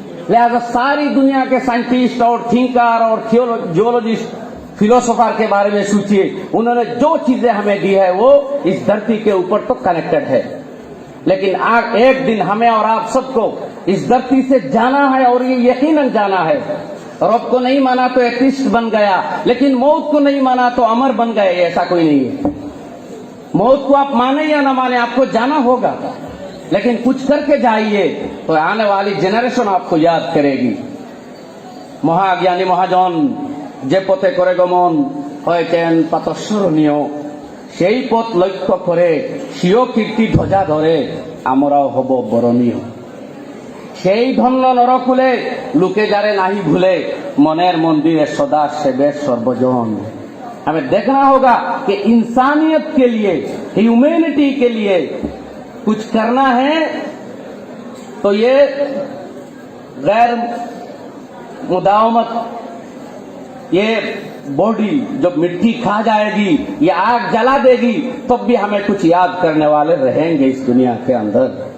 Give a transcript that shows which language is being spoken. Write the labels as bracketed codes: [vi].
[hi] लिहाजा सारी दुनिया के साइंटिस्ट और थिंकर और जियोलॉजिस्ट, फिलोसोफर के बारे में सोचिए, उन्होंने जो चीजें हमें दी है वो इस धरती के ऊपर तो कनेक्टेड है, लेकिन एक दिन हमें और आप सबको इस धरती से जाना है और ये यकीनन जाना है। रब को नहीं माना तो एथिस्ट बन गया, लेकिन मौत को नहीं माना तो अमर बन गए, ऐसा कोई नहीं है। मौत को आप माने या ना माने, आपको जाना होगा, लेकिन कुछ करके जाइए तो आने वाली जनरेशन आपको याद करेगी। [bn] মহাজ্ঞানী মহাজন যে পথে করে গমন হয়েছেন প্রাতঃস্মরণীয়, সেই পথ লক্ষ্য করে স্বীয় কীর্তি ধ্বজা ধরে আমরাও হব বরণীয়। সেই ধন্য নরকুলে লোকে যারে নাহি ভুলে, মনের মন্দিরে সদা সেবে সর্বজন। [hi] हमें देखना होगा कि इंसानियत के लिए, ह्यूमैनिटी के लिए कुछ करना है तो ये गैर मुदावमत, ये बॉडी जब मिट्टी खा जाएगी, ये आग जला देगी, तब भी हमें कुछ याद करने वाले रहेंगे इस दुनिया के अंदर।